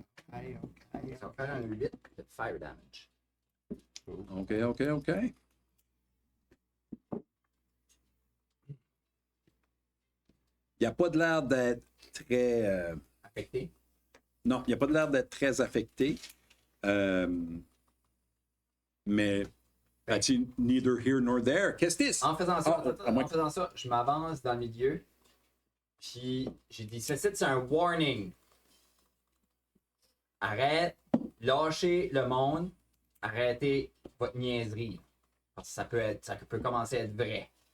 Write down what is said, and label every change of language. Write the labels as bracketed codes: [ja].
[fr] Ça va faire un 8 de fire damage. OK, OK, OK. Il n'y a pas de l'air d'être très... Affecté. Non, il n'y a pas de l'air d'être très affecté. Mais... [en] That's neither here nor there. [fr] Qu'est-ce que c'est? En faisant ça, à moins en faisant ça, je m'avance dans le milieu. Puis j'ai dit, ceci c'est un warning. Arrête, lâchez le monde, arrêtez votre niaiserie. Parce que ça peut commencer à être vrai.